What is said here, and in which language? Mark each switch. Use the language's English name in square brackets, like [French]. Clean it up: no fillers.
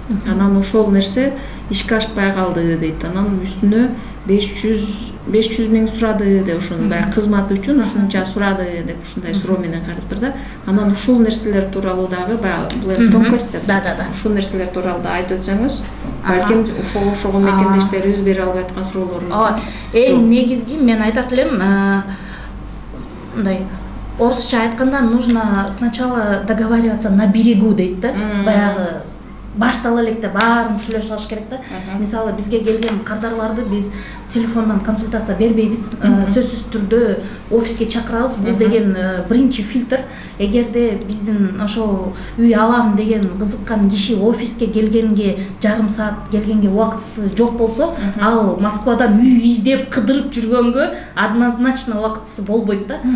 [Kyrgyz] Анан ошол нерсе ишке ашпай калды дейт. Анан үстүнө 500 миң сурады деп, ошону баягы кызмат үчүн ушунча сурады деп ушундай суроо менен караптыр да. Анан ушул нерселер тууралуу дагы баягы бул эми тонкосттер. Да. Ушул нерселер тууралуу да айтып өтсөңүз, балким ошого мекендештерибиз бере албай аткан суроолорун. Эң негизги мен айтат элем, мындай орусча айтканда [Russian] нужно сначала договариваться на берегу [Kyrgyz] дейт да. Баягы баштала электе баарын сүйлөшүп алыш керек да. Мисалы бизге келген кардарларды биз телефондон консультация бербейбиз. Сөзсүз түрдө офиске чакырабыз. Бул деген биринчи фильтр. Эгерде биздин ошол үй алам деген кызыккан киши офиске келгенге жарым саат, келгенге убактысы жок болсо, ал Москвадан үй издеп кыдырып жүргөнгө однозначно убактысы болбойт да.